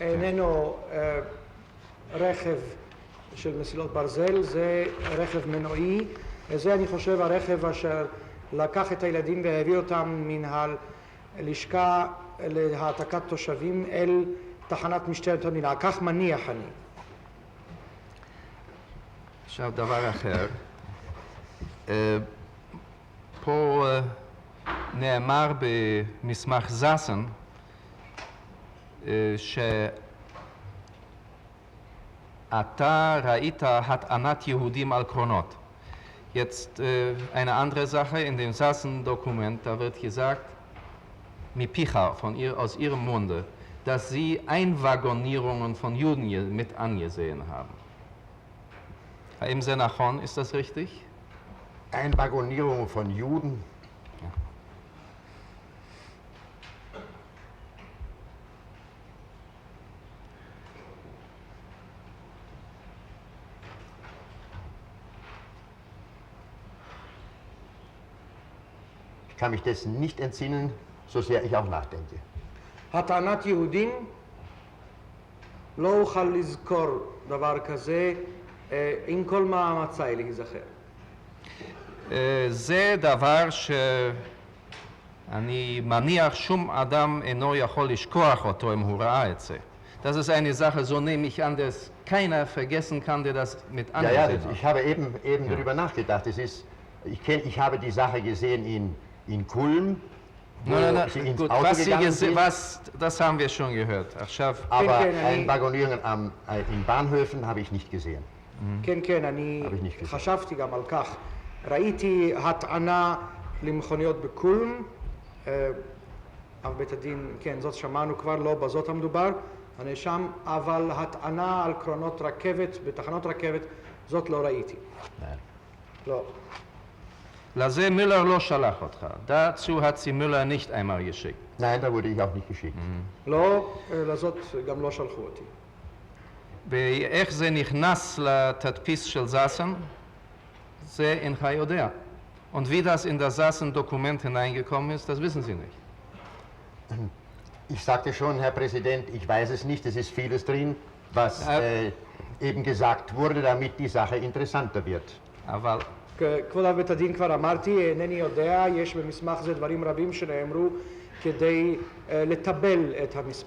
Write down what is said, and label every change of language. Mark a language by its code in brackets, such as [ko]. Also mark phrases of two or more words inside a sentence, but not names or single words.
[he] איננו רכב של מסילות ברזל, זה רכב מנועי. זה אני חושב הרכב אשר לקח את הילדים והביא אותם מן הלשכה להעתקת תושבים אל תחנת משטרת המדינה. כך מניח אני. עכשיו דבר אחר, פה נאמר במסמך זסן שאתה ראית הטענת יהודים על קרונות. [de] Jetzt eine andere Sache, in dem Sassen-Dokument, da wird gesagt, Mipicha, aus ihrem Munde, dass sie Einwaggonierungen von Juden mit angesehen haben. Im Senachon, ist das richtig? Einwaggonierungen von Juden? Ja. Ich kann mich dessen nicht entsinnen, so sehr ich auch nachdenke. [he] הטענת יהודים לא אוכל לזכור דבר כזה עם כל מאמציי להיזכר. זה דבר שאני מניח שום אדם אינו יכול לשכוח אותו אם הוא ראה את זה. [de] Das ist eine Sache, so nehme ich an, dass keiner vergessen kann, der das mit angesehen hat. Ich habe eben darüber nachgedacht. Ich habe die Sache gesehen in Kulm. Gut, das haben wir schon gehört. Aber Einwaggonierungen in Bahnhöfen habe ich nicht gesehen. [he] כן, כן, אני חשבתי גם על כך. ראיתי הטענה למכוניות בקולם, אבל בית הדין, כן, זאת שמענו כבר, לא בזאת המדובר, הנאשם, אבל הטענה על קרונות רכבת, בתחנות רכבת, זאת לא ראיתי. לא. לזה מילר לא שלח אותך. [de] dazu hat sie Müller nicht einmal geschickt. Nein, da wurde ich auch nicht geschickt. [he] לא, לזאת גם לא שלחו אותי. ואיך זה נכנס לתדפיס של זסן, זה אינך יודע. [de] Und wie das in das Sassen-Dokument hineingekommen ist, das wissen Sie nicht. Ich sagte schon, Herr Präsident, ich weiß es nicht, es ist vieles drin, was eben gesagt wurde, damit die Sache interessanter wird. [he] אבל... כבוד אב בית הדין כבר אמרתי, אינני יודע, יש במסמך זה דברים רבים שנאמרו כדי לטבל את המסמך.